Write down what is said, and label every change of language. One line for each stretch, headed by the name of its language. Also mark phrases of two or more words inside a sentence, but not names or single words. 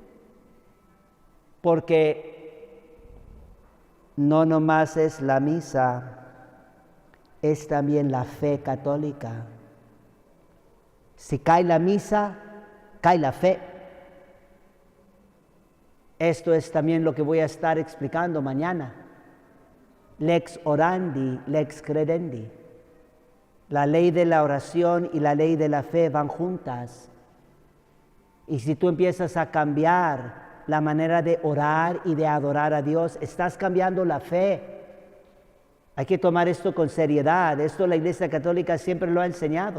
Spanish: Porque no nomás es la misa, es también la fe católica. Si cae la misa, cae la fe. Esto es también lo que voy a estar explicando mañana.
Latin: Lex orandi, lex credendi.
Spanish: La ley de la oración y la ley de la fe van juntas. Y si tú empiezas a cambiar la manera de orar y de adorar a Dios, estás cambiando la fe. Hay que tomar esto con seriedad. Esto la Iglesia Católica siempre lo ha enseñado.